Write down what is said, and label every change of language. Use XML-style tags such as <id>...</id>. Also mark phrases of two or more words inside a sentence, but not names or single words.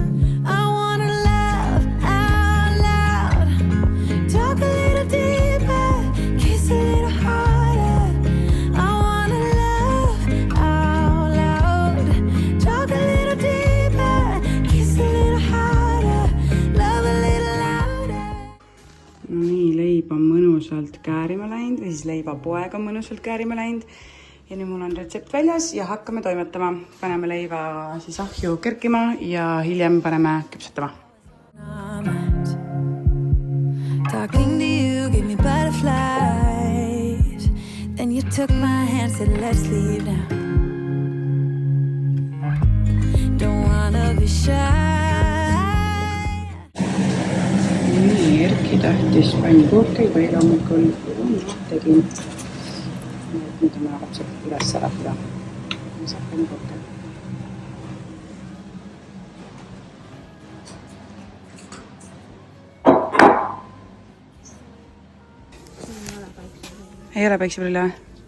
<en>I wanna laugh out loud, talk a little deeper, kiss a little harder. I wanna laugh out loud, talk a little deeper, kiss a little harder, love a little louder.</en> <et>Nii, leib on mõnusalt käärima läinud või siis leivapoeg on mõnusalt käärima läinud. Ja nüüd mul on retsept väljas ja hakkame toimetama. Paneme leiva siis ahju kerkima ja hiljem paneme küpsetama.</et> <en>Talking to you gave me butterflies. Then you took my hand, said let's leave now. Don't wanna be shy.</en> <et>Nii, Erki tahtis pannikuuke juba hommikul tegin. Nüüd on vaja lapsed üles äratada. Saab pannikuuke. Ei ole päikseprille või?</et>